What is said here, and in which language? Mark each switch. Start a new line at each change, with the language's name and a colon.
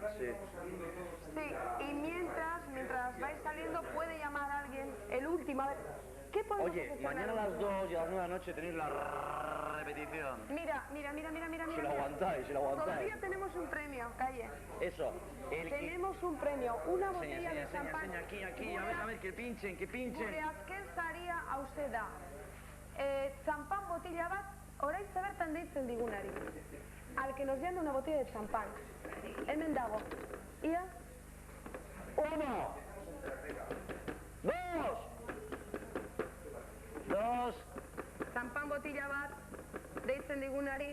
Spanish: Sí, y mientras vais saliendo puede llamar a alguien, el último, a ver, ¿qué podemos hacer? Oye, mañana a las 2 y a las 9 de la noche tenéis la repetición. Mira. Si lo aguantáis. Todavía tenemos un premio, calle. Eso. Tenemos un premio, una botella de champán. Enseña aquí, a ver, que pinchen.
Basque: Gure azken saria hauze da. Champán botella bat, oraintxe bertan deitzen digunari.
Spanish: Al que nos llame una botella de champán.
Basque: Hemen dago. Ia? 1, 2. Champán botella bat, deitzen digunari.